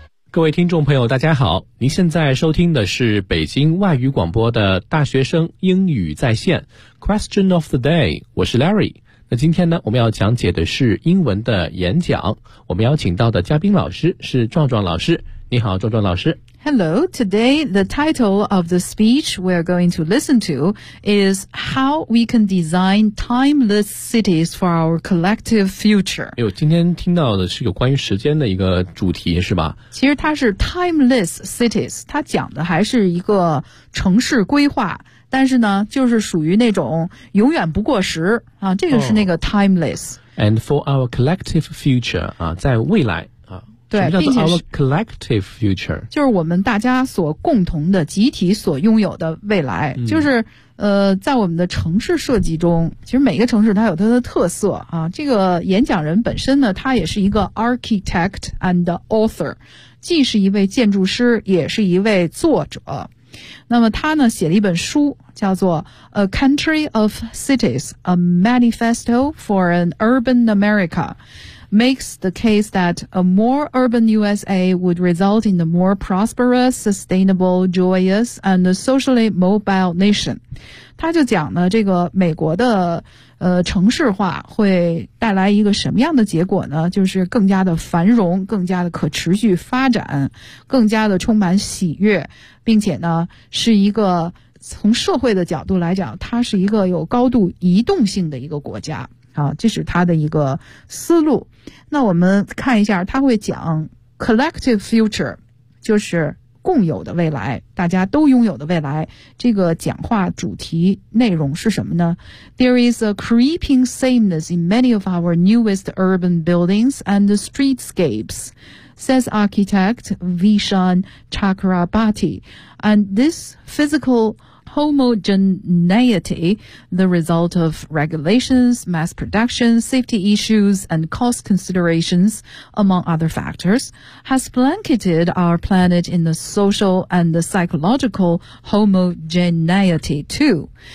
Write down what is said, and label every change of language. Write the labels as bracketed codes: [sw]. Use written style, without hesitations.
[zh] 各位听众朋友大家好，您现在收听的是北京外语广播的大学生英语在线 Question of the day， 我是 Larry。那今天呢，我们要讲解的是英文的演讲。我们邀请到的嘉宾老师是壮壮老师。你好，壮壮老师。 [en] Hello, today the title of the speech we're going to listen to is How We Can Design Timeless Cities for Our Collective Future. [zh] 哎呦，今天听到的是有关于时间的一个主题，是吧？其实它是 Timeless Cities， 它讲的还是一个城市规划，但是呢就是属于那种永远不过时啊，这个是那个 timeless、oh, [en] and for our collective future [zh] 啊，在未来啊。对，什么叫做 our collective future？就是我们大家所共同的集体所拥有的未来、嗯、就是在我们的城市设计中，其实每个城市它有它的特色啊。这个演讲人本身呢，他也是一个 architect and author，既是一位建筑师也是一位作者。那么他呢写了一本书叫做 [en] A Country of Cities, A Manifesto for an Urban America makes the case that a more urban USA would result in a more prosperous, sustainable, joyous, and socially mobile nation. [zh] 他就讲呢这个美国的城市化会带来一个什么样的结果呢，就是更加的繁荣，更加的可持续发展，更加的充满喜悦，并且呢是一个从社会的角度来讲，它是一个有高度移动性的一个国家啊，这是它的一个思路。那我们看一下，它会讲 collective future，就是共有的未来，大家都拥有的未来。这个讲话主题内容是什么呢？ [en] There is a creeping sameness in many of our newest urban buildings and the streetscapes, says architect Vishan Chakrabarty. And this physical homogeneity, the result of regulations, mass production, safety issues, and cost considerations, among other factors, has blanketed our planet in the social and the psychological homogeneity too.